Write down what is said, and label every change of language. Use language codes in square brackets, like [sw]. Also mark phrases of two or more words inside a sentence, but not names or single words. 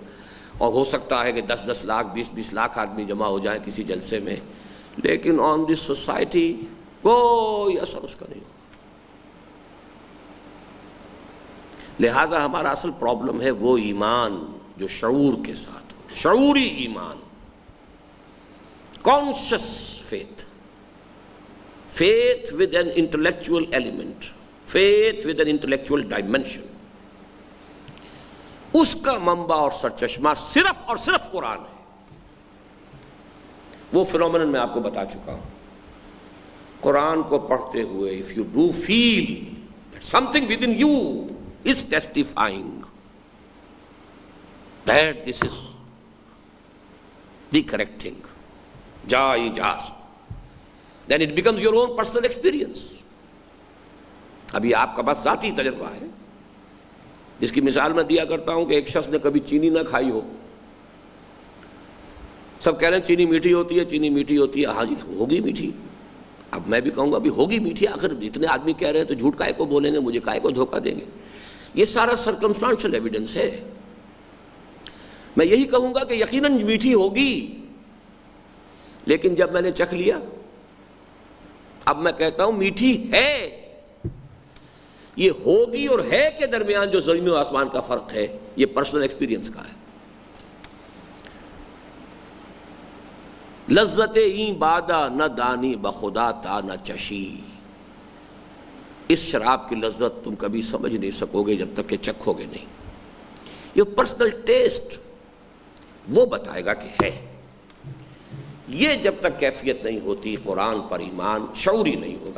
[ur] اور ہو سکتا ہے کہ 10 لاکھ 20 لاکھ آدمی جمع ہو جائیں کسی جلسے میں، لیکن [en] on this society [ur] کوئی اثر اس کا نہیں ہوگا. لہذا ہمارا اصل پرابلم ہے وہ ایمان جو شعور کے ساتھ ہو، شعوری ایمان، [en] conscious faith. faith with an intellectual element, faith with an intellectual dimension, [ur] اس کا منبع اور سرچشمہ صرف اور صرف قرآن ہے. وہ فنومینن میں آپ کو بتا چکا ہوں. قرآن کو پڑھتے ہوئے [en] if you do feel that something within you is testifying that this is the correct thing, just, then it becomes your own personal experience. [ur] ابھی آپ کا بس ذاتی تجربہ ہے. جس کی مثال میں دیا کرتا ہوں کہ ایک شخص نے کبھی چینی نہ کھائی ہو. سب کہہ رہے ہیں چینی میٹھی ہوتی ہے، چینی میٹھی ہوتی ہے. ہاں جی ہوگی میٹھی. اب میں بھی کہوں گا بھی ہوگی میٹھی. آخر اتنے آدمی کہہ رہے ہیں تو جھوٹ کائے کو بولیں گے، مجھے کائے کو دھوکہ دیں گے. یہ سارا [en] circumstantial evidence [ur] ہے. میں یہی کہوں گا کہ یقیناً میٹھی ہوگی، لیکن جب میں نے چکھ لیا اب میں کہتا ہوں میٹھی ہے. یہ ہوگی اور ہے کے درمیان جو زمین و آسمان کا فرق ہے یہ [en] personal experience [ur] کا ہے. [fa] لذت این بادا نہ دانی بخدا تا نہ چشی. [ur] اس شراب کی لذت تم کبھی سمجھ نہیں سکو گے جب تک کہ چکھو گے نہیں. یہ [en] personal taste [ur] وہ بتائے گا کہ ہے. یہ جب تک کیفیت نہیں ہوتی قرآن پر ایمان شعوری نہیں ہوگا.